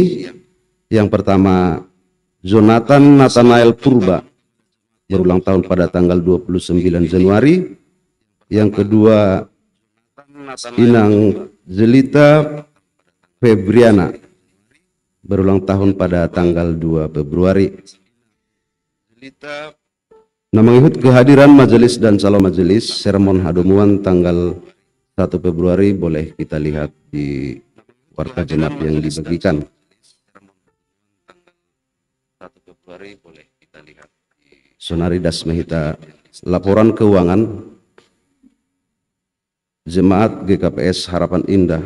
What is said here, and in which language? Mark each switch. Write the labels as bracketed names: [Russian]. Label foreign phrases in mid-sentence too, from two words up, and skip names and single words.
[Indonesian] Yang pertama, Jonathan Nathanael Purba berulang tahun pada tanggal 29 Januari. Yang kedua, Inang Zelita Febriana berulang tahun pada tanggal 2 Februari. Namangihut kehadiran majelis dan calon majelis sermon Hadomuan tanggal 1 Februari boleh kita lihat di warta genap yang dibagikan. 1 Februari boleh kita lihat di Sonari Dasmehita. Laporan keuangan Jemaat GKPS Harapan Indah.